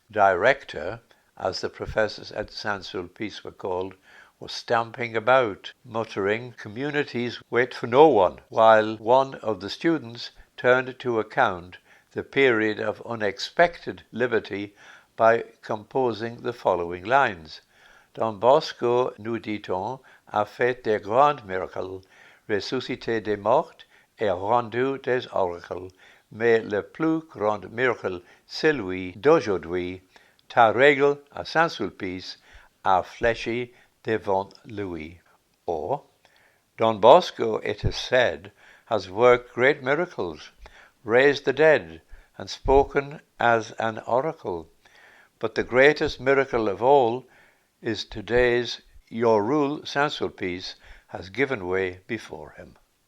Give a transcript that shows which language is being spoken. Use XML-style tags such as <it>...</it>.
<en>Director, as the professors at Saint-Sulpice were called, was stamping about, muttering, "Communities wait for no one," while one of the students turned to account the period of unexpected liberty by composing the following lines.</en> <fr>Don Bosco, nous dit-on, a fait des grands miracles, ressuscité des morts et rendu des oracles. Mais le plus grand miracle, celui d'aujourd'hui, ta règle à Saint-Sulpice a fléchi devant lui.</fr> <en>Or, Don Bosco, it is said, has worked great miracles, raised the dead, and spoken as an oracle. But the greatest miracle of all is today's your rule Saint-Sulpice has given way before him.</en>